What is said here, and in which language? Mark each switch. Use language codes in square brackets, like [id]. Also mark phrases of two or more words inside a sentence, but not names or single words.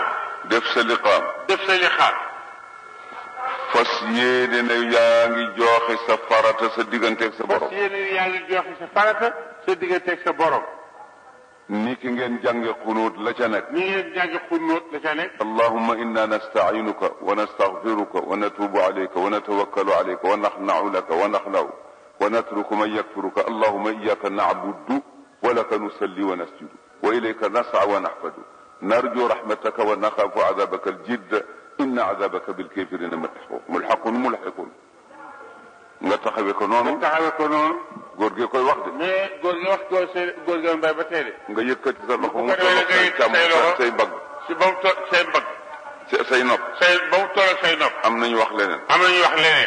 [wo] def sa liqaam. def sa liqaam. fas yéene ne yaa ngi joxe sa farata sa digganteeg sa borom. fas yéene yaa ngi joxe sa farata sa digganteeg sa borom. ni ki ngeen jànge xunuut la ca nekk. ni ngeen jànge xunuut la ca nekk. [ar] اللهم إنا نستعينك ونستغفرك ونتوب إليك ونتوكل عليك ونخنع لك ونخلع ونترك من يكفرك اللهم إياك نعبد ولك نصلي ونسجد وإليك نسعى ونحفد نرجو رحمتك ونخاف عذابك الجد إن عذابك بالكافرين ملحق [wo] nga taxawee ko noonu. nga taxawee ko noonu. góor gi koy wax de. mais góor gi wax góor gi mbay ba tey de. nga yëkkati sa loxo mu toll say càmm say mbagg. si ba mu toll say mbagg. say nopp. ba mu toll say nopp. am nañu wax leneen. am nañu wax leneen.